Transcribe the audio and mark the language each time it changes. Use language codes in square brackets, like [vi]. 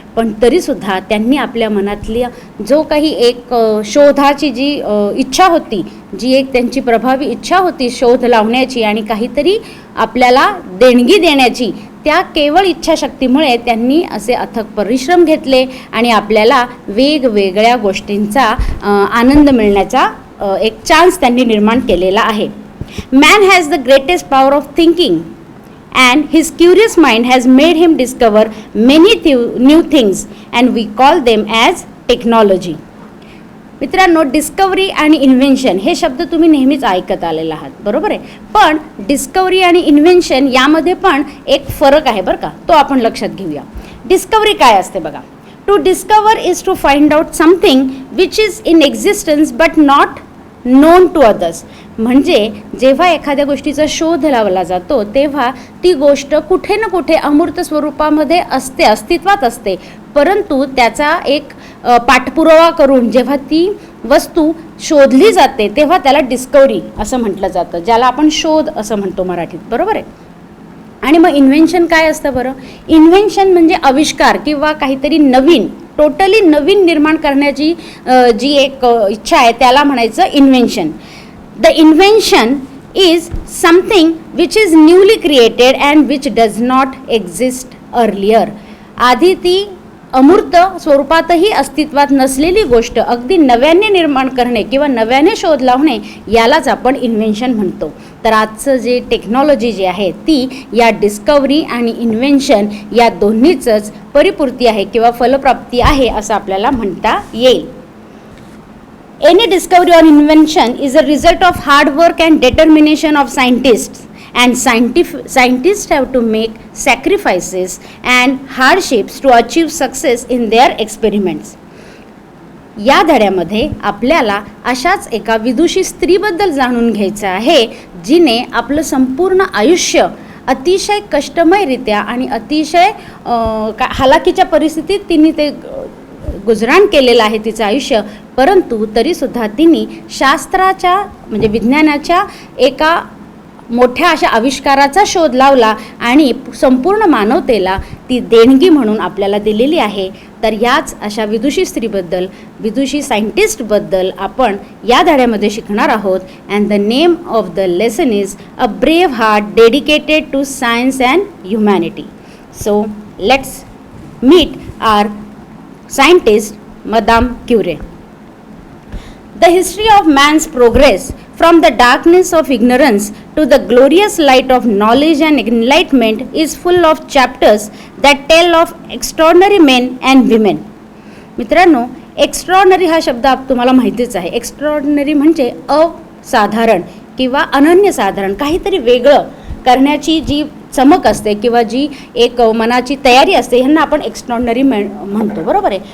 [mr] पण तरीसुद्धा त्यांनी आपल्या मनातली जो काही एक शोधाची जी इच्छा होती, जी एक त्यांची प्रभावी इच्छा होती शोध लावण्याची आणि काहीतरी आपल्याला देणगी देण्याची, त्या केवळ इच्छाशक्तीमुळे त्यांनी असे अथक परिश्रम घेतले आणि आपल्याला वेगवेगळ्या गोष्टींचा आनंद मिळण्याचा एक चान्स त्यांनी निर्माण केलेला आहे. [en] Man has the greatest power of thinking and his curious mind has made him discover many new things and we call them as technology. [mr] मित्रांनो, डिस्कवरी आणि इन्व्हेन्शन हे शब्द तुम्ही नेहमीच ऐकत आलेला आहात, बरोबर आहे. पण डिस्कवरी आणि इन्व्हेन्शन यामध्ये पण एक फरक आहे बरं का, तो आपण लक्षात घेऊया. डिस्कवरी काय असते बघा. [en] To discover is to find out something which is in existence but not known to others. [mr] म्हणजे जेव्हा एखाद्या गोष्टीचा शोध लावला जातो तेव्हा ती गोष्ट कुठे ना कुठे अमूर्त स्वरूपामध्ये असते, अस्तित्वात असते, परंतु त्याचा एक पाठपुरावा करून जेव्हा ती वस्तू शोधली जाते तेव्हा त्याला डिस्कवरी असं म्हटलं जातं, ज्याला आपण शोध असं म्हणतो मराठीत, बरोबर आहे. आणि मग इन्व्हेन्शन काय असतं बरं? इन्व्हेन्शन म्हणजे आविष्कार किंवा काहीतरी नवीन, टोटली नवीन निर्माण करण्याची जी एक इच्छा आहे त्याला म्हणायचं invention. [en] The invention is something which is newly created and which does not exist earlier. [mr] आधी ती अमूर्त स्वरूपातही अस्तित्वात नसलेली गोष्ट अगदी नव्याने निर्माण करणे किंवा नव्याने शोध लावणे यालाच आपण इन्व्हेन्शन म्हणतो. तर आजचं जे टेक्नॉलॉजी जी आहे ती या डिस्कवरी आणि इन्व्हेन्शन या दोन्हीचंच परिपूर्ती आहे किंवा फलप्राप्ती आहे असं आपल्याला म्हणता येईल. [en] Any discovery or invention is a result of hard work and determination of scientists, and scientists have to make sacrifices and hardships to achieve success in their experiments. [mr] या धड्यामध्ये आपल्याला अशाच एका विदुषी स्त्रीबद्दल जाणून घ्यायचं आहे जिने आपलं संपूर्ण आयुष्य अतिशय कष्टमयरित्या आणि अतिशय हालाकीच्या परिस्थितीत तिने ते गुजराण केलेलं आहे तिचं आयुष्य, परंतु तरीसुद्धा तिने शास्त्राच्या म्हणजे विज्ञानाच्या एका मोठ्या अशा आविष्काराचा शोध लावला आणि संपूर्ण मानवतेला ती देणगी म्हणून आपल्याला दिलेली आहे. तर याच अशा विदुषी स्त्रीबद्दल, विदुषी सायंटिस्टबद्दल आपण या धड्यामध्ये शिकणार आहोत. [en] And the name of the lesson is a brave heart dedicated to science and humanity. So let's meet our scientist Madame Curie. The history of man's progress from the darkness of ignorance to the glorious light of knowledge and enlightenment is full of chapters that tell of extraordinary men and women. [mr] मित्रांनो, extraordinary हा शब्द तुम्हाला माहितीच आहे. Extraordinary म्हणजे असाधारण किंवा अनन्यसाधारण, काहीतरी वेगळं करण्याची जी चमक असते किंवा जी एक मनाची तयारी असते ह्यांना आपण एक्स्ट्रॉर्डनरी म्हणतो, बरोबर आहे.